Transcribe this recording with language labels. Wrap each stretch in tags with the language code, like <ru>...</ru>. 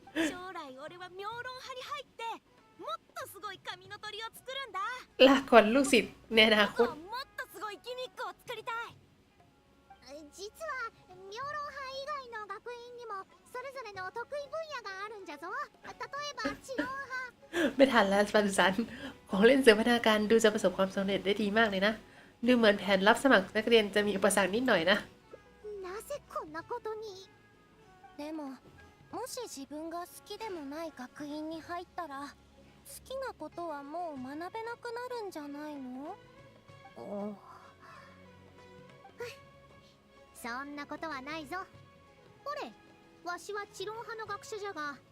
<ja>将来俺は妙論派に入ってもっとすごい紙の鳥を作るんだ</ja> <th>ลาก่อนลูกศิษย์ในอนาคต</th> <ja>もっとすごいギミックを作りたい実は妙論派以外の学院にもそれぞれの得意分野があるんじゃぞ。例えば治療派</ja> <th>ไม่ทันแล้วปันสันของเล่นเสริมพัฒนาการดูจะประสบความสำเร็จได้ดีมากเลยนะดูเหมือนแผนรับสมัครนักเรียนจะมีอุปสรรคนิดหน่อยนะ</th> <ja>なぜこんなことに。でももし自分が好きでもない学院に入ったら好きなことはもう学べなくなるんじゃないの。そんなことはないぞ。ほれ、わしは治療派の学者じゃが</ja>